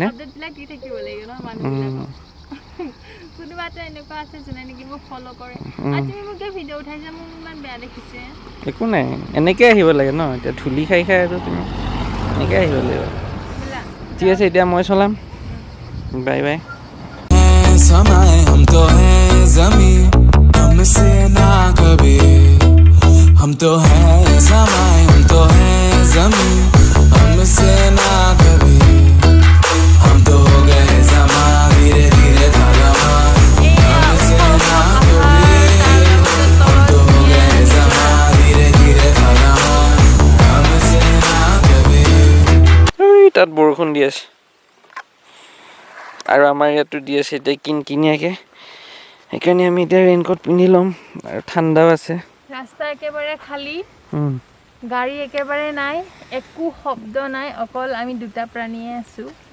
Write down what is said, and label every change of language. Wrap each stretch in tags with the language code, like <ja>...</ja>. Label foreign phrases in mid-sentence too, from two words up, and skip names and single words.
<as>আপডেটবিলাক দি থাকিব লাগিব ন মানুহবিলাকক। কোনোবা এটা এনেকুৱা আছে যোনে নেকি মোক ফ'ল' কৰে, আৰু তুমি মোক ভিডিঅ' উঠাইছা, মোক ইমান বেয়া দেখিছে। একো নাই, এনেকৈ আহিব লাগে ন। এতিয়া ধূলি খাই খাই আৰু তুমি এনেকৈ আহিব লাগিব। ঠিক আছে, এতিয়া মই চলাম। বাই বাই।</as> <hi>समय हम तो हैं ज़मीं, हमसे ना कभी। हम तो हैं समय, हम तो हैं ज़मीं, हमसे ना कभी। हम तो हो गए ज़मा, धीरे धीरे था लम्हा, हमसे ना कभी। हम तो हो गए ज़मा, धीरे धीरे था लम्हा, हमसे ना कभी।</hi> <as>তাত বৰষুণ দি আছে, আৰু আমাৰ ইয়াতো দি আছে এতিয়া কিনকিনীয়াকৈ। সেইকাৰণে আমি এতিয়া ৰেইনকোট পিন্ধি ল'ম, আৰু ঠাণ্ডাও আছে। ৰাস্তা একেবাৰে খালী, গাড়ী একেবাৰে নাই, একো শব্দ নাই, অকল আমি দুটা প্ৰাণীয়ে আছোঁ।</as>